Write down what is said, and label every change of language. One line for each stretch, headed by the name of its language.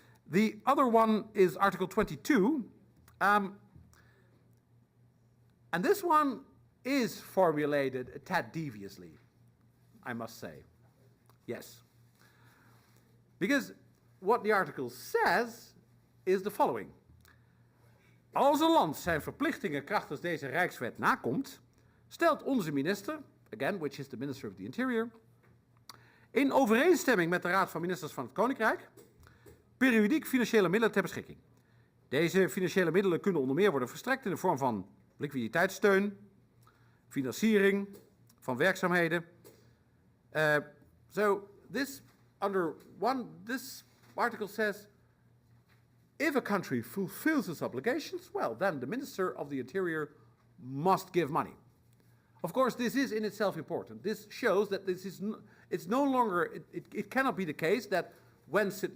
English: The other one is Article 22. And this one is formulated a tad deviously, I must say. Yes. Because what the article says is the following.
Dutch: Als een land zijn verplichtingen krachtens deze Rijkswet nakomt, stelt onze minister,
English: again, which is the Minister of the Interior,
Dutch: in overeenstemming met de Raad van Ministers van het Koninkrijk, periodiek financiële middelen ter beschikking. Deze financiële middelen kunnen onder meer worden verstrekt in de vorm van liquiditeitssteun, financiering van werkzaamheden.
English: So this article says, if a country fulfills its obligations, well, then the Minister of the Interior must give money. Of course, this is in itself important. This shows that it's no longer, it cannot be the case that when St.